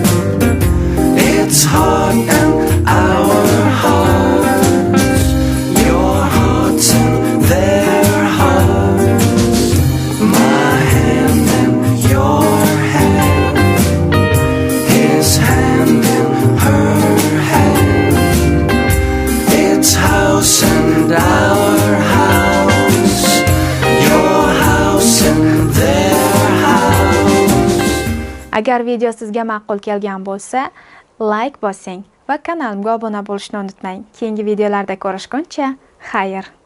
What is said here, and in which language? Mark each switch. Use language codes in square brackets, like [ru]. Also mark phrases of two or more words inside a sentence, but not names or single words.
[en] it's heart and our hearts, your hearts and their hearts, my hand and your hand, his hand and her hand, it's house and our house, your house and their house. [uz] Agar video sizga ma'qul kelgan bo'lsa, like bosing va kanalimga obuna bo'lishni unutmang. Keyingi videolarda ko'rishguncha, xayr.